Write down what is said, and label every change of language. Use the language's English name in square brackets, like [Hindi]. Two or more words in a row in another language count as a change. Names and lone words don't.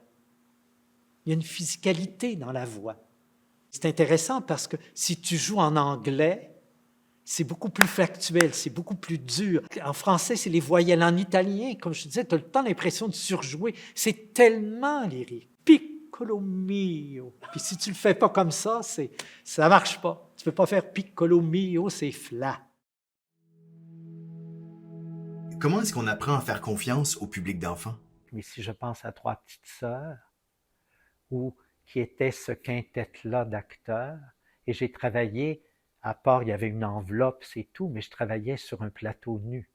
[French] Il y a une physicalité dans la voix. C'est intéressant parce que si tu joues en anglais, c'est beaucoup plus factuel, c'est beaucoup plus dur. En français, c'est les voyelles. En italien, comme je te disais, tu as le temps l'impression de surjouer. C'est tellement lyrique. [Italian] Piccolo mio. [French] Puis si tu ne le fais pas comme ça ne marche pas. Tu ne peux pas faire [Italian] piccolo mio, [French] c'est flat. Comment est-ce qu'on apprend à faire confiance au public d'enfants? Mais si je pense à Trois petites sœurs, qui était ce quintet-là d'acteurs, et j'ai travaillé, à part, il y avait une enveloppe, c'est tout, mais je travaillais sur un plateau nu.